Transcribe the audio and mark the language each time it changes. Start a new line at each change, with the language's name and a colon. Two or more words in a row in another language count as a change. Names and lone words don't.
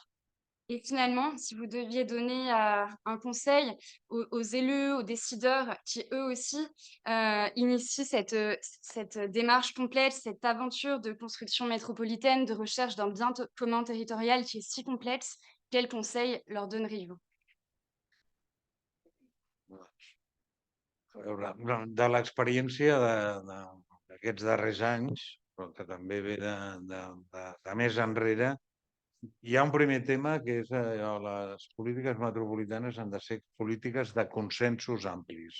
French: Et finalement, si vous deviez donner un conseil aux élus, aux décideurs qui eux aussi initient cette démarche complexe, cette aventure de construction métropolitaine, de recherche d'un bien commun territorial qui est si complexe, quel conseil leur donneriez-vous?
Catalan: De l'experiència d'aquests darrers anys, però que també ve de més enrere, hi ha un primer tema que és les polítiques metropolitanes han de ser polítiques de consensos amplis.